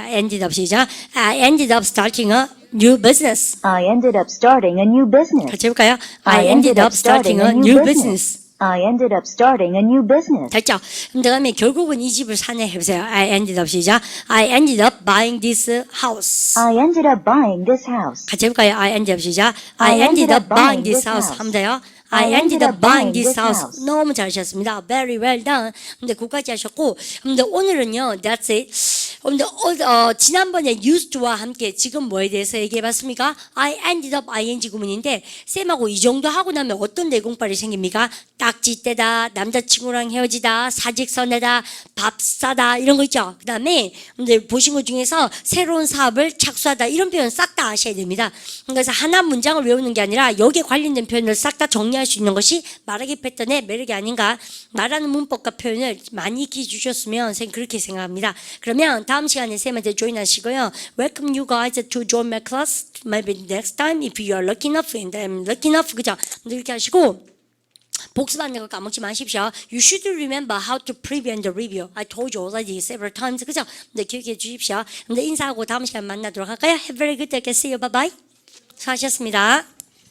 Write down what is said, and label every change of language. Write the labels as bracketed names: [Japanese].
[English] I ended up 시작. I ended up starting a new business. I ended up starting a new business. [Korean] 같이 해볼까요? [English] I ended up starting a new business. I ended up starting a new business. [Korean] 됐죠? 그럼 다음에 결국은 이 집을 사네 해보세요. [English] I ended up 시작. I ended up buying this house. I ended up buying this house. [Korean] 같이 해볼까요? [English] I ended up 시작. I ended up buying this house. [Korean] 하면 돼요. [English] I ended up buying this house. [Korean] 너무 잘하셨습니다. [English] Very well done. [Korean] 근데 그까지 하셨고, 근데 오늘은요, [English] that's it. [Korean] 근데 지난번에 used to와 함께 지금 뭐에 대해서 얘기해봤습니까? I ended up ing 구문인데 쌤하고 이 정도 하고 나면 어떤 내공빨이 생깁니까? 딱지 떼다, 남자친구랑 헤어지다, 사직서 내다, 밥 사다 이런 거 있죠. 그 다음에 근데 보신 것 중에서 새로운 사업을 착수하다 이런 표현 싹 다 아셔야 됩니다. 그래서 하나 문장을 외우는 게 아니라 여기에 관련된 표현을 싹 다 정리할 수 있는 것이 말하기 패턴의 매력이 아닌가. 말하는 문법과 표현을 많이 익혀 주셨으면 쌤 그렇게 생각합니다. 그러면 다음 시간에 쌤한테 조인하시고요. [English] Welcome you guys to join my class. Maybe next time if you are lucky enough and I'm lucky enough. [Korean] 그죠? 이렇게 하시고 복습하는 거 까먹지 마십시오. [English] You should remember how to preview and review. I told you already several times. [Korean] 그죠? 네, 기억해 주십시오. 근데 인사하고 다음 시간 만나도록 할까요? [English] Have a very good day. See you. Bye bye. [Korean] 수고하셨습니다.